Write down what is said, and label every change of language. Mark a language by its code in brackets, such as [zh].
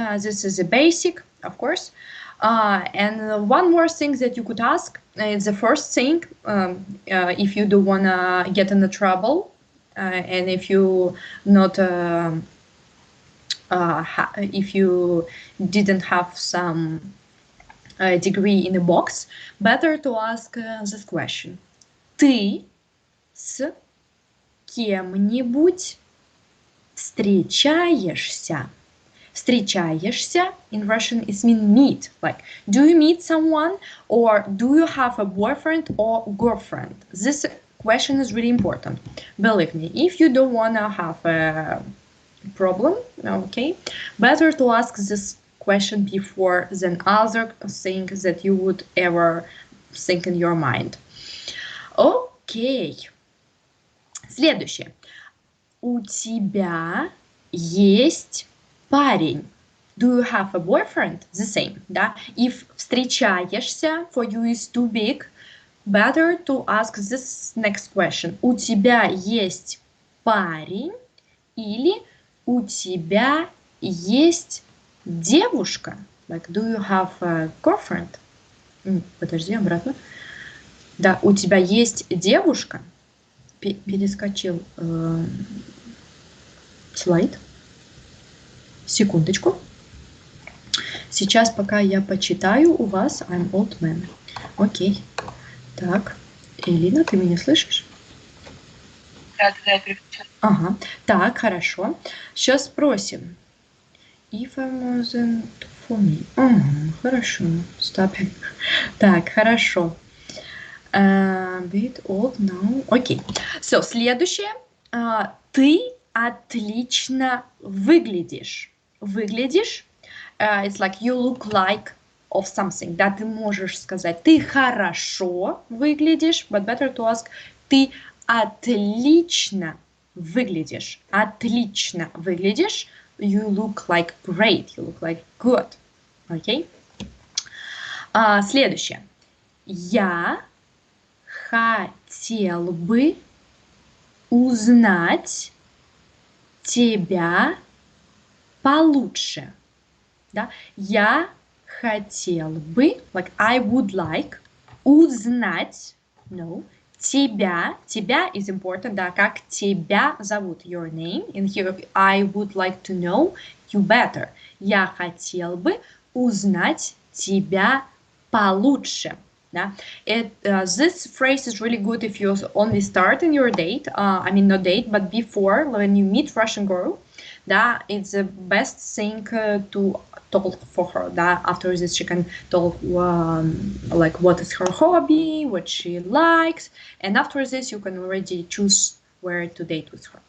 [en] This is a basic, of course. And one more thing that you could ask is the first thing, if you do wanna get into trouble, and if you not if you didn't have some degree in a box, better to ask this question. [ru] Ты с кем-нибудь встречаешься? [en] Встречаешься in Russian is mean meet. Like, do you meet someone or do you have a boyfriend or girlfriend? This question is really important. Believe me, if you don't want to have a problem, okay, better to ask this question before than other things that you would ever think in your mind. [ru] Окей. Следующее. У тебя есть парень. [en] Do you have a boyfriend? The same, [ru] да? [en] If встречаешься for you is too big, better to ask this next question. [ru] У тебя есть парень или у тебя есть девушка? [en] Like, do you have a girlfriend? [ru] Подожди, обратно. Да, у тебя есть девушка? Перескочил слайд. Секундочку. Сейчас, пока я почитаю у вас [en] I'm old man. [ru] Окей. Так, Элина, ты меня слышишь? Да, я переключила. Ага. Так, хорошо. Сейчас спросим. [en] If I wasn't for me. [ru] Хорошо. [en] Stopping. [ru] Так, хорошо. [en] Bit old now. [ru] Окей. [en] So, [ru] следующее. Ты отлично выглядишь. Выглядишь. [en] It's like you look like of something. [ru] Да, ты можешь сказать, ты хорошо выглядишь, [en] but better to ask, [ru] ты отлично выглядишь. Отлично выглядишь. [en] You look like great. You look like good. [ru] Окей? Следующее. Я хотел бы узнать тебя получше. Да? Я хотел бы, [en] like I would like, [ru] узнать, [en] no, [ru] тебя [en] is important, [ru] да, как тебя зовут, [en] your name, and here I would like to know you better. [ru] Я хотел бы узнать тебя получше. Да? [en] This phrase is really good if you only start in your date, I mean not date, but before, when you meet Russian girl, [ru] да, [en] it's the best thing to talk for her. [ru] Да? [en] After this, she can talk like what is her hobby, what she likes, and after this, you can already choose where to date with her.